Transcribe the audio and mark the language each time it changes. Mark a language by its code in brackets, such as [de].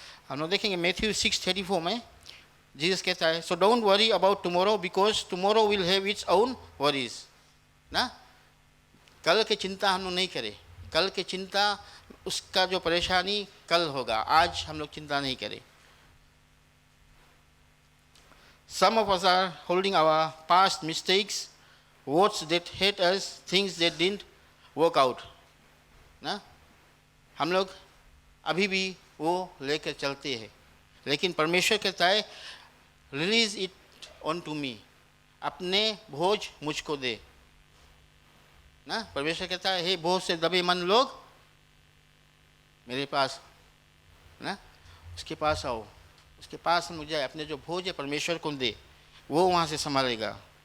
[hi] हम लोग देखेंगे मैथ्यू 6:34 में जीसस कहता है, [en] so don't worry about tomorrow because tomorrow will have its own worries [hi] ना। कल की चिंता हम लोग नहीं करें, कल की चिंता उसका जो परेशानी कल होगा, आज हम लोग चिंता नहीं करें। [en] Some of us are holding our past mistakes, words that hurt us, things that didn't work out ना। [hi] हम लोग अभी भी वो लेकर चलते हैं, लेकिन परमेश्वर कहता है [en] release it on to me, [hi] अपने बोझ मुझको दे ना। परमेश्वर कहता है हे बोझ से दबे मन लोग मेरे पास ना, उसके पास आओ, उसके पास हम जाए, अपने जो बोझ है परमेश्वर को दे, वो वहाँ से संभालेगा।